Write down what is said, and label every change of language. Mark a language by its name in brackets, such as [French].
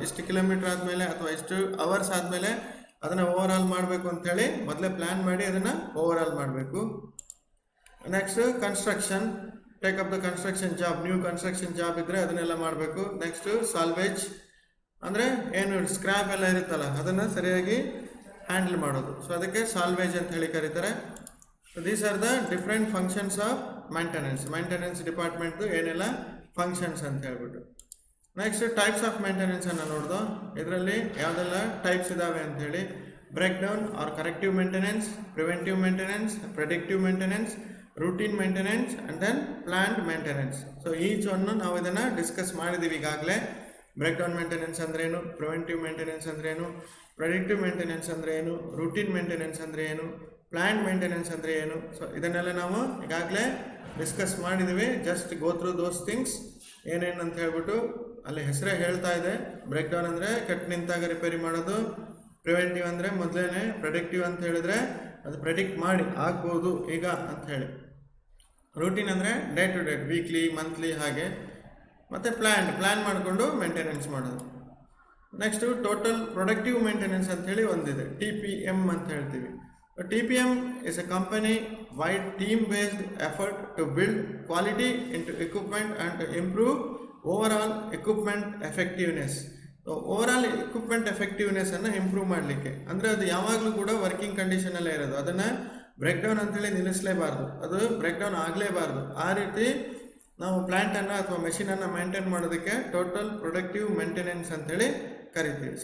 [Kannada] ಇಷ್ಟು ಕಿಲೋಮೀಟ್ರ್ ಆದಮೇಲೆ ಅಥವಾ ಇಷ್ಟು ಅವರ್ಸ್ ಆದಮೇಲೆ ಅದನ್ನು ಓವರ್ ಆಲ್ ಮಾಡಬೇಕು ಅಂಥೇಳಿ ಮೊದಲೇ ಪ್ಲ್ಯಾನ್ ಮಾಡಿ ಅದನ್ನು ಓವರ್ ಆಲ್ ಮಾಡಬೇಕು. [English] next construction, take up the construction job, new construction job [Kannada] ಇದ್ದರೆ ಅದನ್ನೆಲ್ಲ ಮಾಡಬೇಕು. ನೆಕ್ಸ್ಟ್ ಸಾಲ್ವೇಜ್ ಅಂದರೆ ಏನು ಸ್ಕ್ರ್ಯಾಪ್ ಎಲ್ಲ ಇರುತ್ತಲ್ಲ ಅದನ್ನು ಸರಿಯಾಗಿ ಹ್ಯಾಂಡಲ್ ಮಾಡೋದು. ಸೊ ಅದಕ್ಕೆ ಸಾಲ್ವೇಜ್ ಅಂತ ಹೇಳಿ ಕರೀತಾರೆ. [English] So these are the different functions of maintenance [Kannada] department ಏನೆಲ್ಲ ಫಂಕ್ಷನ್ಸ್ ಅಂತ ಹೇಳ್ಬಿಟ್ಟು. ನೆಕ್ಸ್ಟ್ ಟೈಪ್ಸ್ ಆಫ್ ಮೇಂಟೆನೆನ್ಸ್ ಅನ್ನು ನೋಡ್ದು. ಇದರಲ್ಲಿ ಯಾವುದೆಲ್ಲ ಟೈಪ್ಸ್ ಇದಾವೆ ಅಂಥೇಳಿ, [English] breakdown or corrective maintenance, preventive maintenance, predictive maintenance, [Kannada] routine maintenance and then planned maintenance. So each one ನಾವು ಇದನ್ನು ಡಿಸ್ಕಸ್ ಮಾಡಿದ್ದೀವಿ ಈಗಾಗಲೇ. ಬ್ರೇಕ್ ಡೌನ್ ಮೇಂಟೆನೆನ್ಸ್ ಅಂದ್ರೇನು, ಪ್ರಿವೆಂಟಿವ್ ಮೇಂಟೆನೆನ್ಸ್ ಅಂದ್ರೇನು, ಪ್ರೆಡಿಕ್ಟಿವ್ ಮೇಂಟೆನೆನ್ಸ್ ಅಂದರೆ ಏನು, ರೂಟೀನ್ ಮೇಂಟೆನೆನ್ಸ್ ಅಂದರೆ ಏನು, ಪ್ಲ್ಯಾಂಡ್ ಮೇಂಟೆನೆನ್ಸ್ ಅಂದರೆ ಏನು. ಸೊ ಇದನ್ನೆಲ್ಲ ನಾವು ಈಗಾಗಲೇ ಡಿಸ್ಕಸ್ ಮಾಡಿದ್ದೀವಿ. [English] just go through those things [Kannada] ಏನೇನು ಅಂತ ಹೇಳ್ಬಿಟ್ಟು ಅಲ್ಲಿ ಹೆಸರೇ ಹೇಳ್ತಾ ಇದೆ. ಬ್ರೇಕ್ ಡೌನ್ ಅಂದರೆ ಕೆಟ್ಟು ನಿಂತಾಗ ರಿಪೇರಿ ಮಾಡೋದು, ಪ್ರಿವೆಂಟಿವ್ ಅಂದರೆ ಮೊದಲೇ, ಪ್ರೆಡಿಕ್ಟಿವ್ ಅಂತ ಹೇಳಿದ್ರೆ ಅದು ಪ್ರೆಡಿಕ್ಟ್ ಮಾಡಿ ಆಗ್ಬೋದು ಈಗ ಅಂತ ಹೇಳಿ, ರೂಟೀನ್ ಅಂದರೆ day to day, weekly, monthly ಹಾಗೆ, ಮತ್ತು ಪ್ಲ್ಯಾನ್ ಮಾಡಿಕೊಂಡು ಮೇಂಟೆನೆನ್ಸ್ ಮಾಡೋದು. ನೆಕ್ಸ್ಟು ಟೋಟಲ್ ಪ್ರೊಡಕ್ಟಿವ್ ಮೇಂಟೆನೆನ್ಸ್ ಅಂಥೇಳಿ ಒಂದಿದೆ, TPM ಅಂತ ಹೇಳ್ತೀವಿ. [English] TPM is a company wide team based effort to build quality into equipment and to improve overall equipment effectiveness. [Kannada] So overall equipment ಎಫೆಕ್ಟಿವ್ನೆಸ್ಸನ್ನು improve ಮಾಡಲಿಕ್ಕೆ, ಅಂದರೆ ಅದು ಯಾವಾಗಲೂ ಕೂಡ ವರ್ಕಿಂಗ್ ಕಂಡೀಷನಲ್ಲೇ ಇರೋದು, ಅದನ್ನು ಬ್ರೇಕ್ ಡೌನ್ ಅಂತೇಳಿ ನಿಲ್ಲಿಸಲೇಬಾರ್ದು, ಅದು ಬ್ರೇಕ್ ಡೌನ್ ಆಗಲೇಬಾರ್ದು. ಆ ರೀತಿ ನಾವು ಪ್ಲ್ಯಾಂಟನ್ನು ಅಥವಾ ಮೆಷಿನನ್ನು ಮೇಂಟೈನ್ ಮಾಡೋದಕ್ಕೆ ಟೋಟಲ್ ಪ್ರೊಡಕ್ಟಿವ್ ಮೇಂಟೆನೆನ್ಸ್ ಅಂತೇಳಿ ಕರಿತೀವಿ.